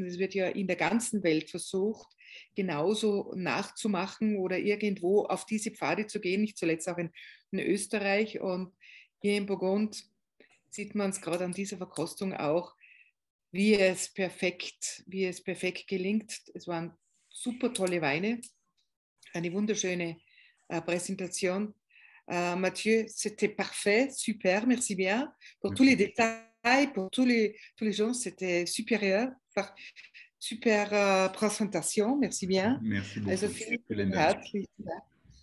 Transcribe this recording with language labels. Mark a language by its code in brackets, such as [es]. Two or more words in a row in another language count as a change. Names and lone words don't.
[de] Das wird ja in der ganzen Welt versucht, genauso nachzumachen oder irgendwo auf diese Pfade zu gehen, nicht zuletzt auch in Österreich. Und hier in Burgund sieht man es gerade an dieser Verkostung auch, wie es perfekt gelingt. Es waren super tolle Weine, eine wunderschöne Präsentation. [fr] Mathieu, c'était parfait, super, merci bien. Pour tous les détails, pour tous les gens, c'était supérieur. [de] Super Präsentation, [fr] merci bien. Merci beaucoup. [de] Also vielen herzlichen Dank.